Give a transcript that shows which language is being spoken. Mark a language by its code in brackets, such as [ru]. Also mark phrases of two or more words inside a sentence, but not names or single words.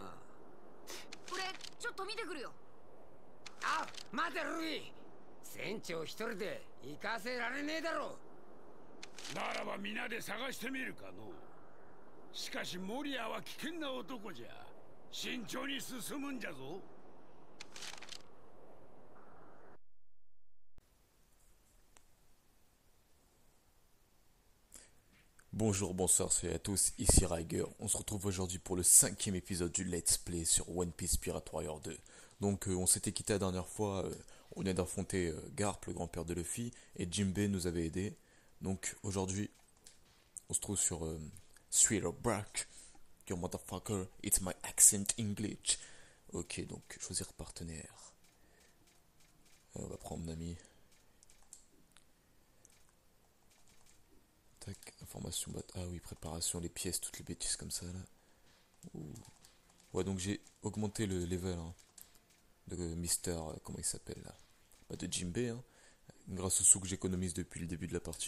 [ja] 俺ちょっと見てくるよ。あ、待てルフィ、船長一人で行かせられねえだろ。ならば皆で探してみるかの。しかしモリアは危険な男じゃ。慎重に進むんじゃぞ。 [fr] Bonjour, bonsoir, salut à tous, ici Riger. On se retrouve aujourd'hui pour le 5e épisode du [en] Let's Play [fr] sur One Piece Pirate Warrior 2. Donc on s'était quitté la dernière fois, on vient d'affronter Garp, le grand-père de Luffy, et Jinbei nous avait aidé. Donc aujourd'hui, on se trouve sur Thriller Bark. [en] Yo motherfucker, it's my accent English. [fr] Ok, donc choisir partenaire. On va prendre mon ami. Tac, information, ah oui, préparation, les pièces, toutes les bêtises comme ça là. Ouh. Ouais, donc j'ai augmenté le level hein, de Mister, comment il s'appelle là, de Jinbei, hein, grâce au sou que j'économise depuis le début de la partie.